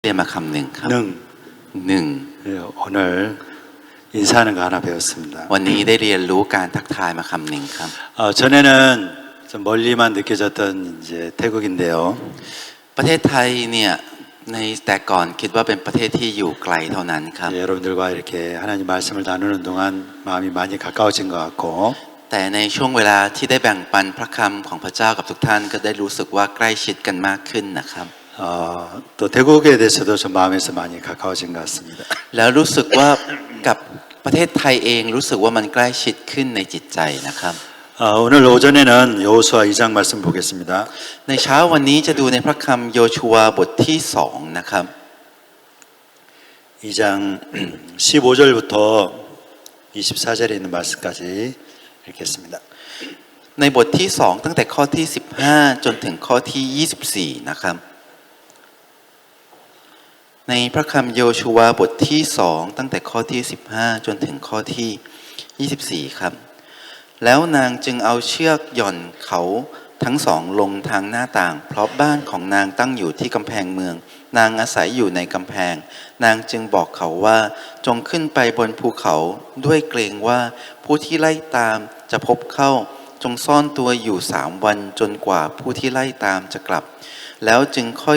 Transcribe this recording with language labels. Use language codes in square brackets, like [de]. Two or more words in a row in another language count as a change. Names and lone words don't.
[th] เรียนมาคำหนึ่งครับ 능. หนึ่ง [ko] 오늘 인사하는 거 하나 배웠습니다. [th] วันนี้ได้เรียนรู้การทักทายมาคำหนึ่งครับ [ko] 전에는 좀 멀리만 느껴졌던 이제 태국인데요. [th] ประเทศไทยเนี่ยในแต่ก่อนคิดว่าเป็นประเทศที่อยู่ไกลเท่านั้นครับ [ko] 여러분들과 이렇게 하나님 말씀을 나누는 동안 마음이 많이 가까워진 것 같고 [th] แต่ในช่วงเวลาที่ได้แบ่งปันพระคำของพระเจ้ากับทุกท่านก็ได้รู้สึกว่าใกล้ชิดกันมากขึ้นนะครับ [ko] 또 태국에 대해서도 좀 마음에서 많이 가까워진 것 같습니다. [th] แล้วรู้สึกว่ากับประเทศไทยเองรู้สึกว่ามันใกล้ชิดขึ้นในจิตใจนะครับ [ko] 오늘 오전에는 여호수아 2장 말씀 보겠습니다. [th] ในเช้าวันนี้จะดูในพระคำโยชูวาบทที่2นะครับ [ko] 2장 15절부터 24절에 있는 말씀까지 읽겠습니다. [th] ในบทที่2ตั้งแต่ข้อที่15จนถึงข้อที่24นะครับในพระคำโยชูวาบทที่2ตั้งแต่ข้อที่15จน ถึงข้อที่24ครับแล้วนางจึงเอาเชือกหย่อนเขาทั้งสองลงทางหน้าต่างเพราะบ้านของนางตั้งอยู่ที่กำแพงเมืองนางอาศัยอยู่ในกำแพงนางจึงบอกเขาว่าจงขึ้นไปบนภูเขาด้วยเกรงว่าผู้ที่ไล่ตามจะพบเข้าจงซ่อนตัวอยู่3 วันจนกว่าผู้ที่ไล่ตามจะกลับแล้วจึงค่อย